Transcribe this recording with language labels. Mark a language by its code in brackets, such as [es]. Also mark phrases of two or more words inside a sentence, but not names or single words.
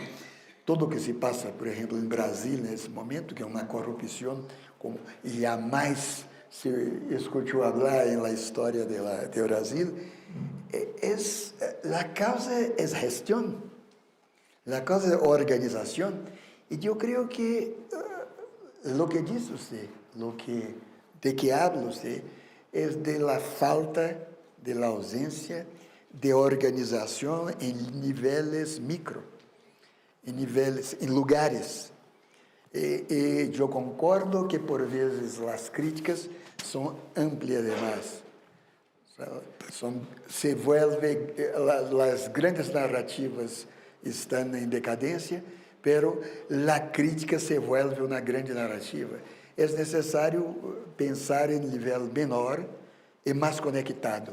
[pt] Tudo o que se passa, por exemplo, em Brasília, nesse momento, que é uma corrupção, como jamais se escutou falar na história de Brasil, a causa é gestão, a causa é organização. E eu creio que o que diz você, de que habla você, é [es] de la falta, de la [pt] ausência de organização em níveis micro, em lugares. [es] Yo concordo que por veces las críticas son amplias demás. Las grandes narrativas están en decadencia, pero la crítica se vuelve una grande narrativa. Es necesario pensar en nivel menor y más conectado.